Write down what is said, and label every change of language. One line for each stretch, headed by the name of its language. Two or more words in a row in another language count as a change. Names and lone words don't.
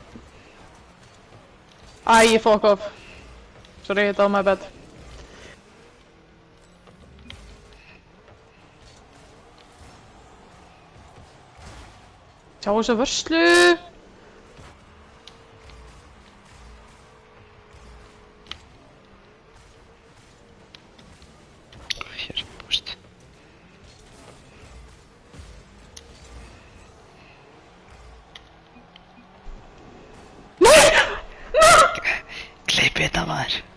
English: Æ, fuck off. Sorry, it's all my bad.
Icelandic: Sjá þessa vörslu! Hér, búst. Klippi þetta maður.